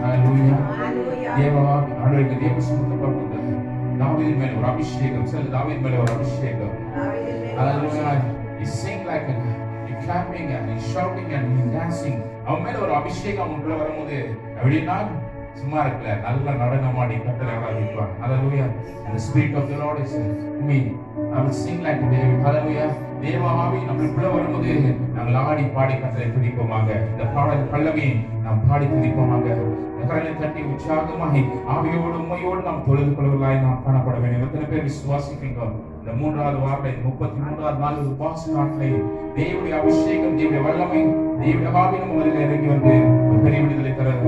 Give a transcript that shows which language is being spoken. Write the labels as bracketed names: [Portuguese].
[Tamil] ஹல்லேலூயா. தேவ சமூகப்பட்டது தாவீதின் மேல ஒரு அபிஷேகம், சில தாவீது மேல ஒரு அபிஷேகம். ஹல்லேலூயா. [English] He sing like a clapping and he's shouting and he's dancing. [Tamil] அவன் மேல ஒரு அபிஷேகம் உள்ள வரும்போது அப்படின்னா சும்மா இருக்கல, நல்ல நடனமாடி கர்த்தரை ஆராதிப்பான். ஹல்லேலூயா. [English] The spirit of the Lord is in me. I will sing like David. ஹல்லேலூயா. [Tamil] தேவ ஆவி நமக்குள்ள வரும்போது நாங்கள் ஆடி பாடி கர்த்தரை துதிப்போமாக. இந்த பாடல் பல்லவி நாம் பாடி துதிப்போமாக. கரங்களை தட்டி உற்சாகமாகி ஆவியோடு உண்மையோடு நாம் தொழுது கொள்வதாய் நாம் காணப்பட வேண்டும். எத்தனை பேர் விசுவாசிக்கிறீங்க? இந்த 3வது வாரத்தை 33வது நாள் உபவாச நாட்களை தேவனுடைய அபிஷேகம், தேவனுடைய வல்லமை, தேவனுடைய ஆவி நம்ம மேல இறங்கி வந்து ஒரு பெரிய விடுதலை தர.